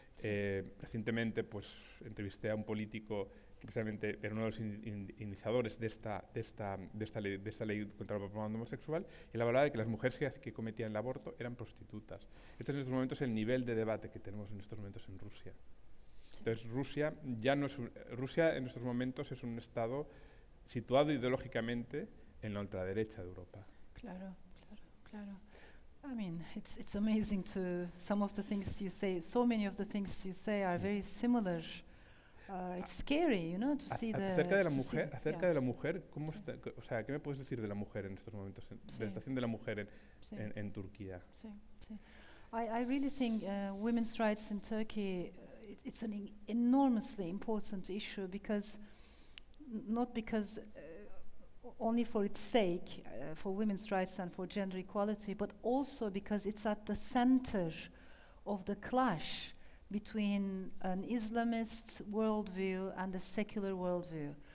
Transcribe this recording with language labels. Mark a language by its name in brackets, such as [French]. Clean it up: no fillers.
[Spanish] Recientemente, pues entrevisté a un político que precisamente era uno de los iniciadores de esta ley contra la propaganda homosexual, y la verdad de que las mujeres que cometían el aborto eran prostitutas. Este es en estos momentos el nivel de debate que tenemos en estos momentos en Rusia. Entonces Rusia en estos momentos es un estado situado ideológicamente en la ultraderecha de Europa. Claro. [English] I mean, it's amazing some of the things you say. So many of the things you say are very similar. It's scary, you know, to see [Spanish] acerca de la mujer, ¿cómo está? O sea, ¿qué me puedes decir de la mujer en estos momentos, de la situación de la mujer en Turquía? [English] I really think women's rights in Turkey, it's an enormously important issue, not because only for its sake, for women's rights and for gender equality, but also because it's at the center of the clash between an Islamist worldview and a secular worldview.